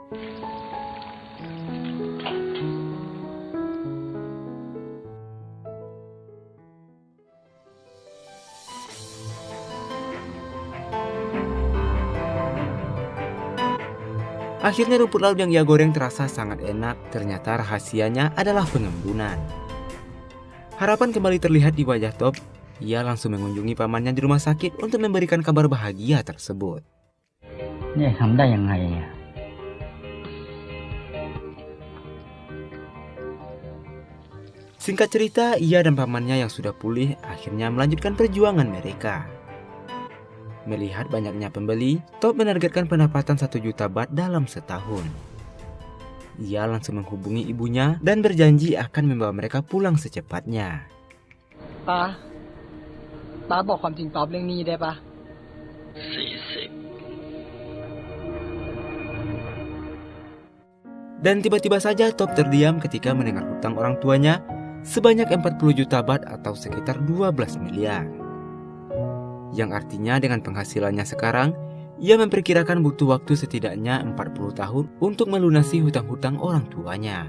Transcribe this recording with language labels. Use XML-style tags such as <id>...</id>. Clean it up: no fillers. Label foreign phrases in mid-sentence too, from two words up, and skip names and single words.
<id>Akhirnya rumput laut yang ia goreng terasa sangat enak. Ternyata rahasianya adalah pengembunan. Harapan kembali terlihat di wajah Top. Ia langsung mengunjungi pamannya di rumah sakit untuk memberikan kabar bahagia tersebut.</id> <th>เนี่ยทำได้ยังไงอ่ะ</th> <id>Singkat cerita, ia dan pamannya yang sudah pulih akhirnya melanjutkan perjuangan mereka. Melihat banyaknya pembeli, Top menargetkan pendapatan 1 juta baht dalam setahun. Ia langsung menghubungi ibunya dan berjanji akan membawa mereka pulang secepatnya.</id> <th>ป้าบอกความจริงตอบเรื่องนี้ได้ปะ</th> <id>Dan tiba-tiba saja Top terdiam ketika mendengar hutang orang tuanya sebanyak 40 juta baht atau sekitar 12 miliar. Yang artinya dengan penghasilannya sekarang, ia memperkirakan butuh waktu setidaknya 40 tahun untuk melunasi hutang-hutang orang tuanya.</id>